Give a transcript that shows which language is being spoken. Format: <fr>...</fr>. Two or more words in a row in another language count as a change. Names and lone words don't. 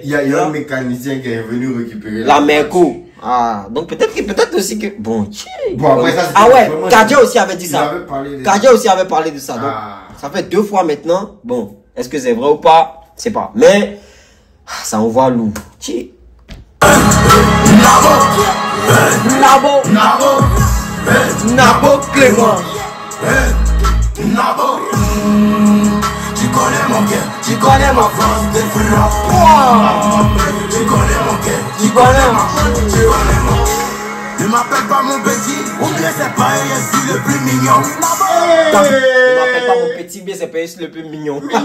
<fr>Il y a un mécanicien qui est venu récupérer la Merco. Ah, donc peut-être aussi que... Bon, après ça, ah ouais, Kadia aussi avait dit ça. Kadia aussi avait parlé de ça. Donc, ça fait 2 fois maintenant. Bon, est-ce que c'est vrai ou pas? C'est pas. Mais, ça envoie lourd. Nabo, Cleman. Nabo. Tu connais mon cœur, tu connais ma force de frappe. Tu connais mon cœur, tu connais ma force, tu connais mon cœur. Ne m'appelle pas mon petit, ou bien c'est pas je suis le plus mignon. Ne m'appelle pas mon petit, bien c'est pas je suis le plus mignon.</fr>